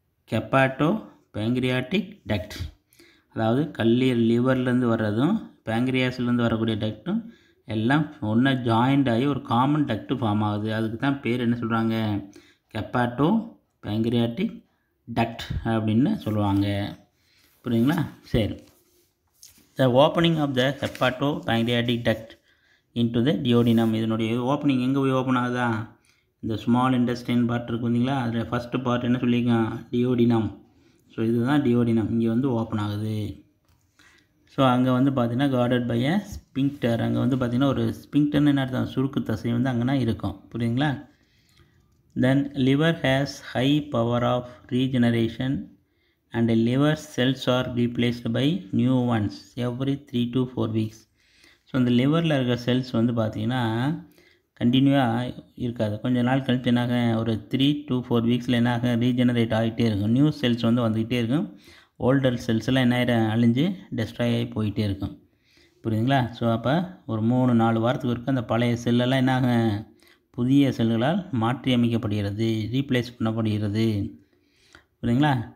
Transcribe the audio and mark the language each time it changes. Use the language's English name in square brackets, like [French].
[Tamil] ஹெப்பாட்டோ pancreatic duct. அதாவது லிவர்லேருந்து வர்றதும் பேங்க்ரியாஸ்லேருந்து வரக்கூடிய டக்ட்டும் எல்லாம் ஒன்றா ஜாயிண்ட் ஆகி ஒரு காமன் டக்ட்டு ஃபார்ம் ஆகுது. அதுக்கு தான் பேர் என்ன சொல்கிறாங்க? ஹெப்பாட்டோ பேங்க்ரியாட்டிக் டக்ட் அப்படின்னு சொல்லுவாங்க. புரியுதுங்களா? சரி, [English] The opening of the hepatopancreatic duct into the duodenum. [Tamil] இதனுடைய ஓப்பனிங் எங்கே போய் ஓப்பன் ஆகுதா? இந்த ஸ்மால் இன்டெஸ்டைன் பார்ட் இருக்கு பார்த்தீங்களா, அதில் ஃபஸ்ட்டு பார்ட் என்ன சொல்லியிருக்கான்? டியோடினம். ஸோ இதுதான் டியோடினம், இங்கே வந்து ஓப்பன் ஆகுது. ஸோ அங்கே வந்து பார்த்திங்கன்னா [English] Guarded by a sphincter. [Tamil] அங்கே வந்து பார்த்திங்கன்னா ஒரு ஸ்பிங்க்டர்னு என்ன அர்த்தம்? சுருக்கு தசை வந்து அங்கேனா இருக்கும். புரியுதுங்களா? [English] Then liver has high power of regeneration and liver cells are replaced by new ones every 3 to 4 weeks. [Tamil] So இந்த லிவரில் இருக்கிற செல்ஸ் வந்து பார்த்திங்கன்னா கண்டினியூவாக இருக்காது. கொஞ்சம் நாள் கழித்து என்னாக ஒரு 3 to 4 வீக்ஸில் என்னாக ரீஜெனரேட் ஆகிட்டே இருக்கும். நியூ செல்ஸ் வந்து வந்துக்கிட்டே இருக்கும். ஓல்டர் செல்ஸ் எல்லாம் என்ன அழிஞ்சு டெஸ்ட்ராய் ஆகி போயிட்டே இருக்கும். புரியுதுங்களா? ஸோ அப்போ ஒரு 3-4 வாரத்துக்கு இருக்கும் அந்த பழைய செல்லெல்லாம் என்னாக புதிய செல்களால் மாற்றி அமைக்கப்படுகிறது, ரீப்ளேஸ் பண்ணப்படுகிறது. புரியுதுங்களா?